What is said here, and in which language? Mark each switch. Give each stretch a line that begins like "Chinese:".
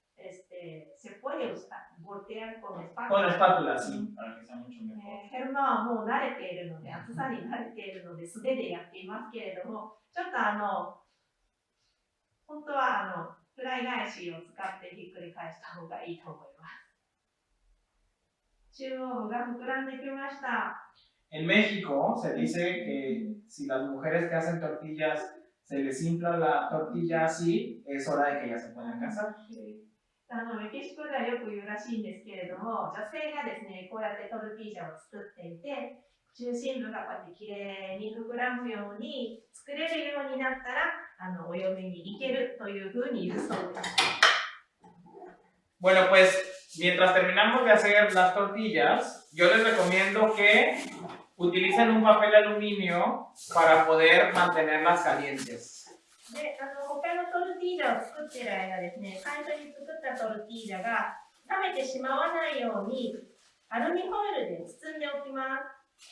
Spanish: se puede usar, voltear con espátula. Con espátula, sí, para que sea mucho mejor.
Japanese: ヘルマはもう慣れているので、厚さに慣れているので、素手でやっていますけれども、ちょっと本当はフライ返しを使ってひっくり返した方がいいと思います。中央部が膨らんできました。
Spanish: En México se dice que si las mujeres que hacen tortillas se les infla la tortilla así, es hora de que ya se puedan casar.
Japanese: メキシコではよく言うらしいんですけれども、女性がですね、こうやってトルティージャを作っていて、中心部がこうやってきれいに膨らむように作れるようになったら、お嫁に行けるというふうに言うそうです。
Spanish: Bueno, pues mientras terminamos de hacer las tortillas, yo les recomiendo que utilicen un papel aluminio para poder mantenerlas calientes.
Japanese: で、他のトルティージャを作っている間ですね、最初に作ったトルティージャが冷めてしまわないようにアルミホイルで包んでおきます。